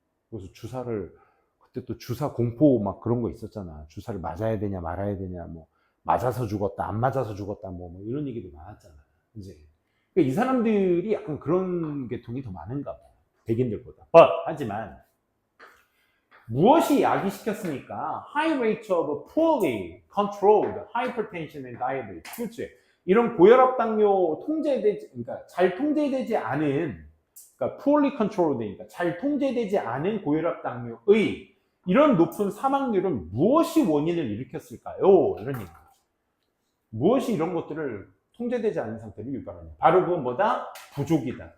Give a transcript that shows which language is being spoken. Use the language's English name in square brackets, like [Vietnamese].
[Korean] 그래서 주사를, 그때 또 주사 공포 막 그런 거 있었잖아. 주사를 맞아야 되냐 말아야 되냐, 뭐 맞아서 죽었다 안 맞아서 죽었다, 뭐 이런 얘기도 많았잖아. 이제 그러니까 이 사람들이 약간 그런 계통이 더 많은가 봐, 백인들보다. 하지만 무엇이 야기시켰습니까? [English] High rate of poorly controlled hypertension and diabetes. [Korean] 그렇지. 이런 고혈압 당뇨 그러니까 잘 통제되지 않은, 그러니까 [English] poorly controlled [Korean] 니까 잘 통제되지 않은 고혈압 당뇨의 이런 높은 사망률은 무엇이 원인을 일으켰을까요? 이런 얘기죠. 무엇이 이런 것들을 통제되지 않은 상태를 유발하냐? 바로 그건 뭐다? 부족이다.